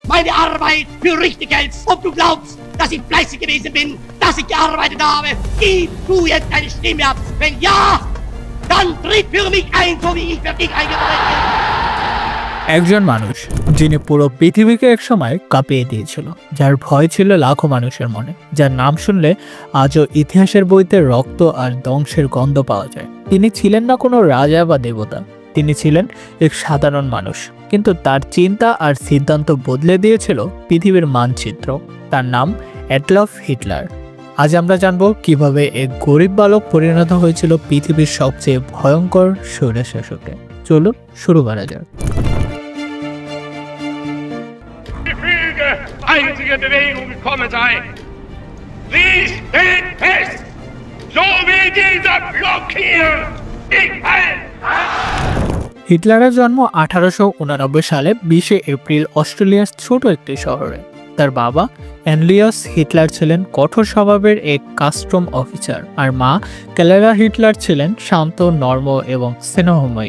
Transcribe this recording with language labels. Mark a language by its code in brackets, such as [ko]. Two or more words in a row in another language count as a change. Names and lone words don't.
[de] meine Arbeit für richtig hältst, ob du glaubst, dass ich fleißig gewesen bin, dass ich gearbeitet habe. Gib du jetzt deine Stimme ab. Wenn ja, dann tritt für mich ein, so wie ich für dich eingetreten bin. [bn] একজন মানুষ যিনি পুরো পৃথিবীকে একসময় কাঁপিয়ে দিয়েছিল, যার ভয় ছিল লাখো মানুষের মনে, যার নাম শুনলে আজও ইতিহাসের বইতে রক্ত আর ধ্বংসের গন্ধ পাওয়া যায়। তিনি ছিলেন না কোনো রাজা বা দেবতা, তিনি ছিলেন এক সাধারণ মানুষ, কিন্তু তার চিন্তা আর সিদ্ধান্ত বদলে দিয়েছিল পৃথিবীর মানচিত্র। তার নাম অ্যাডলফ হিটলার। আজ আমরা জানব কিভাবে এক গরিব বালক পরিণত হয়েছিল পৃথিবীর সবচেয়ে ভয়ঙ্কর স্বৈরশাসকে। চলুন শুরু করা যাক। [de] Einzige Bewegung gekommen sei. Sie steht fest, so wie dieser Block hier. Ich halt! [bn] হিটলারের জন্ম 1889 সালে 20 এপ্রিল অস্ট্রেলিয়ার ছোট একটি শহরে। তার বাবা অ্যানলিয়াস হিটলার ছিলেন কঠোর স্বভাবের এক কাস্টম অফিসার, আর মা ক্যালেরা হিটলার ছিলেন শান্ত, নর্ম এবং স্নেহময়ী।